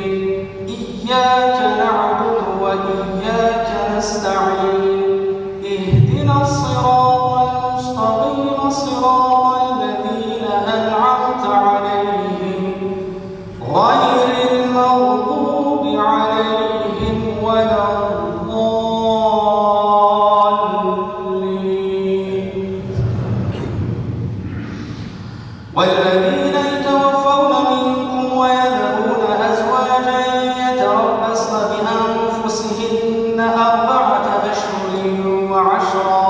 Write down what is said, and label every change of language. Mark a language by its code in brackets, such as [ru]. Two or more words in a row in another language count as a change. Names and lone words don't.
[ar] إياك نعبد وإياك نستعين. اهدنا الصراط المستقيم صراط الذين أنعمت عليهم غير المغضوب عليهم ولا الضالين. والذين يتوفون منكم ويذرون أزواجا يتربصن بأنفسهن أربعة أشهر وعشرا